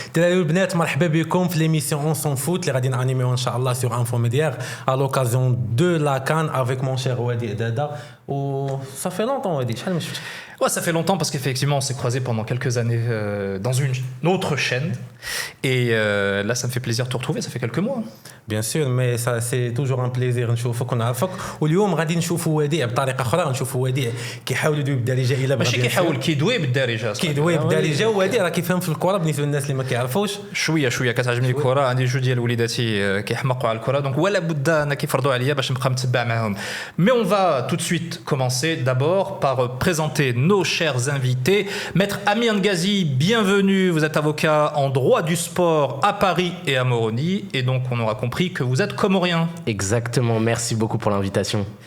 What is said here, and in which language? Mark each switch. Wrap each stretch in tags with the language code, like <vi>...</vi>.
<ar>مرحبا بكم في</ar> <fr>l'émission On s'en fout</fr> <ar>اللي غادي نانيميو ان شاء الله</ar> <fr>sur Info Médière à l'occasion de la CAN avec mon cher Wadi Dada. Ça fait longtemps Wadi,</fr> <ar>شحال ما شفتك.</ar> <fr>Ouais, ça fait longtemps parce qu'effectivement, on s'est croisés pendant quelques années dans une autre chaîne. Et là, ça me fait plaisir de te retrouver. Ça fait quelques mois. Bien sûr, mais ça, c'est toujours un plaisir</fr> <ar>نشوفك ونعرفك. واليوم غادي نشوفوا وديع بطريقة أخرى، نشوفوا وديع كيحاول يدوي بالدارجة إلى ماشي كيحاول كيدوي بالدارجة. كيدوي بالدارجة وديع راه كيفهم في الكرة بالنسبة للناس اللي ما كيعرفوش. شوية كتعجبني الكرة. عندي جوج ديال وليداتي كيحمقوا على الكرة، دونك ولا بد أن كيفرضوا عليا باش نبقى متبع معاهم.</ar> <fr>Mais on va tout de suite commencer d'abord par présenter nos chers invités. Maître Amir Ngazi, bienvenue. Vous êtes avocat en droit du sport à Paris et à Moroni. Et donc, on aura compris que vous êtes comorien. Exactement. Merci beaucoup pour l'invitation.</fr>